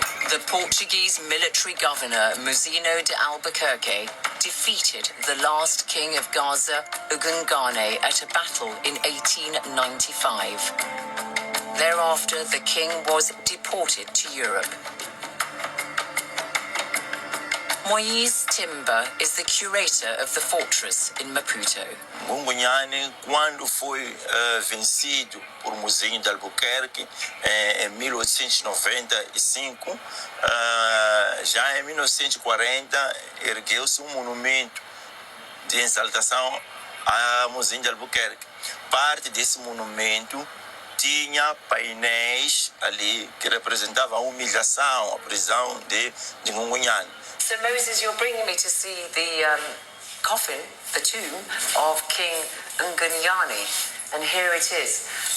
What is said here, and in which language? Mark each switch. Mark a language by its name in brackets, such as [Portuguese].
[English] The Portuguese military governor, Muzino de Albuquerque, defeated the last king of Gaza, Ugungane, at a battle in 1895. Thereafter, the king was deported to Europe. Moise Timber is the curator of the fortress in Maputo. [Portuguese] Ngungunyane, quando foi vencido por Muzinho de Albuquerque em 1895, já em 1940 ergueu-se monumento de exaltação a Muzinho de Albuquerque. Parte desse monumento tinha painéis ali que representavam a humilhação, a prisão de Ngungunyane. [English] So Moses, you're bringing me to see the coffin, the tomb of King Ngunyane, and here it is.